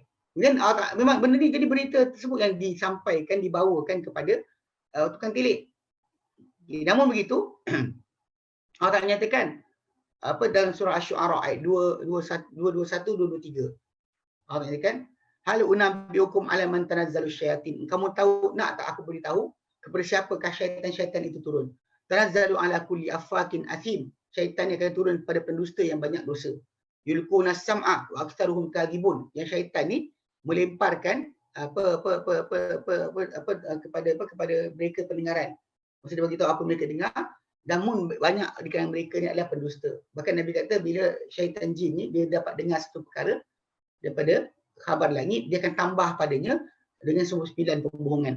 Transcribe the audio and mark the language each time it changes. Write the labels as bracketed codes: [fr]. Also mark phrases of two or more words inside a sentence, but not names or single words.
[ms] Kemudian memang benda ni jadi berita tersebut yang disampaikan, dibawakan kepada tukang tilik. Okay. Namun begitu Allah Ta'ala menyatakan apa dalam surah Asy-Syu'ara ayat 221 223. Allah menyatakan [ar] هل أنبئكم على من تنزل الشياطين. [ms] Kamu tahu nak tak aku beritahu kepada siapakah syaitan-syaitan itu turun? [ar] تنزل على كل أفاك أثيم. [ms] Syaitan yang akan turun pada pendusta yang banyak dosa. [ar] يلقون السمع و أكثرهم كاذبون. [ms] Yang syaitan ni melemparkan kepada mereka pendengaran. Maksudnya bagi tahu apa mereka dengar, namun banyak di kalangan mereka ni adalah pendusta. Bahkan Nabi kata bila syaitan jin ni dia dapat dengar satu perkara daripada khabar langit, dia akan tambah padanya dengan 99 pembohongan.